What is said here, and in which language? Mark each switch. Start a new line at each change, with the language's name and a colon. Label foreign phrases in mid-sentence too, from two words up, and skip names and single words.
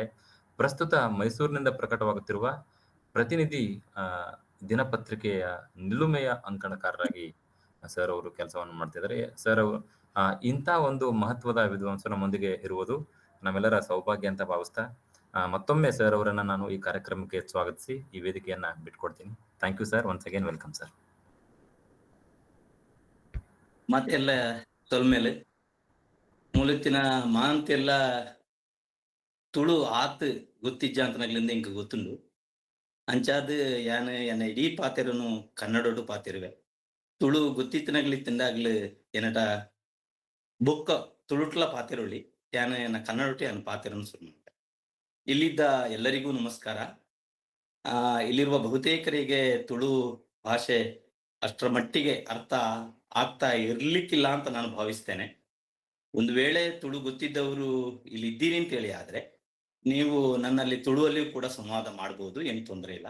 Kannada: ಪ್ರಸ್ತುತ ಮೈಸೂರಿನಿಂದ ಪ್ರಕಟವಾಗುತ್ತಿರುವ ಪ್ರತಿನಿಧಿ ದಿನಪತ್ರಿಕೆಯ ನಿಲುಮೆಯ ಅಂಕಣಕಾರರಾಗಿ ಸರ್ ಅವರು ಕೆಲಸವನ್ನು ಮಾಡ್ತಿದ್ದಾರೆ. ಸರ್ ಅವರು ಇಂಥ ಒಂದು ಮಹತ್ವದ ವಿದ್ವಾಂಸರು ನಮ್ಮೊಂದಿಗೆ ಇರುವುದು ನಮ್ಮೆಲ್ಲರ ಸೌಭಾಗ್ಯ ಅಂತ ಭಾವಿಸ್ತಾ ಮತ್ತೊಮ್ಮೆ ಸರ್ ಅವರನ್ನ ನಾನು ಈ ಕಾರ್ಯಕ್ರಮಕ್ಕೆ ಸ್ವಾಗತಿಸಿ ಈ ವೇದಿಕೆಯನ್ನ ಬಿಟ್ಕೊಡ್ತೀನಿ.
English: thank you sir. once again welcome sir.
Tulu: ಮತ್ತೆಲ್ಲ ತೊಲ್ಮೇಲೆ ಮೂಲತ್ತಿನ ಮಾಂತೆಲ್ಲ ತುಳು ಆತ್ ಗೊತ್ತಿಜ್ಜ ಅಂತನಗ್ಲಿಂದ ಇಂಕ ಗೊತ್ತುಂಡು. ಅಂಚಾದ್ ಯಾನ್ ಎನ್ನ ಇಡೀ ಪಾತೆರನು ಕನ್ನಡೋಡು ಪಾತಿರುವೆ. ತುಳು ಗೊತ್ತಿತ್ತಿನಗ್ಲಿತ್ತಿಂದಾಗ್ಲು ಏನಟ ಬೊಕ್ಕ ತುಳುಟ್ಲ ಪಾತೆರೊಳಿ ಯಾನ್ ಎನ್ನ ಕನ್ನಡೊಟ್ಟು ಯಾನ್ ಪಾತೆರನು ಶುರು ಮಾಡ್ತೆ.
Kannada: ಇಲ್ಲಿದ್ದ ಎಲ್ಲರಿಗೂ ನಮಸ್ಕಾರ. ಆ ಇಲ್ಲಿರುವ ಬಹುತೇಕರಿಗೆ ತುಳು ಭಾಷೆ ಅಷ್ಟರ ಮಟ್ಟಿಗೆ ಅರ್ಥ ಆಗ್ತಾ ಇರ್ಲಿಕ್ಕಿಲ್ಲ ಅಂತ ನಾನು ಭಾವಿಸ್ತೇನೆ. ಒಂದು ವೇಳೆ ತುಳು ಗೊತ್ತಿದ್ದವರು ಇಲ್ಲಿದ್ದೀರಿ ಅಂತೇಳಿ ಆದ್ರೆ, ನೀವು ನನ್ನಲ್ಲಿ ತುಳುವಲ್ಲಿಯೂ ಕೂಡ ಸಂವಾದ ಮಾಡ್ಬೋದು, ಏನು ತೊಂದರೆ ಇಲ್ಲ.